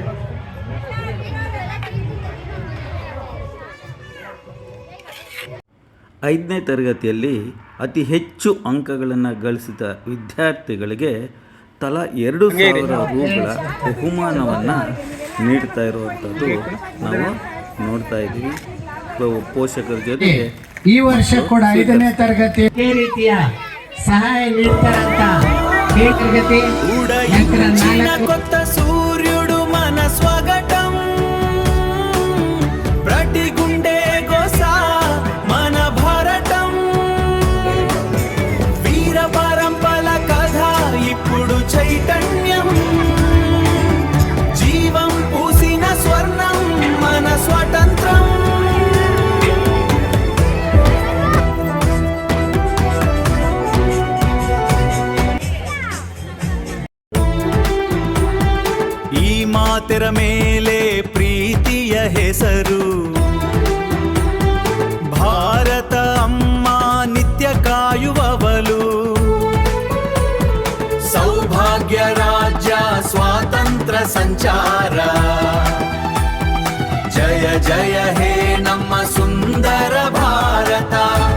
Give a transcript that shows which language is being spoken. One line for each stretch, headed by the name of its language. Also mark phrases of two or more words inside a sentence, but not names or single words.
Kannada: 5ನೇ ತರಗತಿಯಲ್ಲಿ ಅತಿ ಹೆಚ್ಚು ಅಂಕಗಳನ್ನು ಗಳಿಸಿದ ವಿದ್ಯಾರ್ಥಿಗಳಿಗೆ ತಲಾ 2,000 ರೂಗಳ ಬಹುಮಾನವನ್ನು ನೀಡ್ತಾ ಇರುವಂಥದ್ದು ನಾವು ನೋಡ್ತಾ ಇದ್ದೀವಿ. ಪೋಷಕರ ಜೊತೆಗೆ ಈ ವರ್ಷ ಕೂಡ 5ನೇ ತರಗತಿ ಇದೇ ರೀತಿಯ ಸಹಾಯ ನೀಡ್ತಾರಂತ ತರಗತಿ
Telugu: సూర్యుడు మన స్వాగతం ప్రతి గుండె గోసా మన భారతం వీర పరంపర కథ ఇప్పుడు చైతన్యం జీవం పూసిన స్వర్ణం మన స్వాతంత్రం
Kannada: ಮಾತೆರ ಮೇಲೆ ಪ್ರೀತಿಯ ಹೆಸರು ಭಾರತ ಅಮ್ಮ ನಿತ್ಯ ಕಾಯುವವಳು ಸೌಭಾಗ್ಯ ರಾಜ್ಯ ಸ್ವಾತಂತ್ರ್ಯ ಸಂಚಾರ ಜಯ ಜಯ ಹೇ ನಮ್ಮ ಸುಂದರ ಭಾರತ.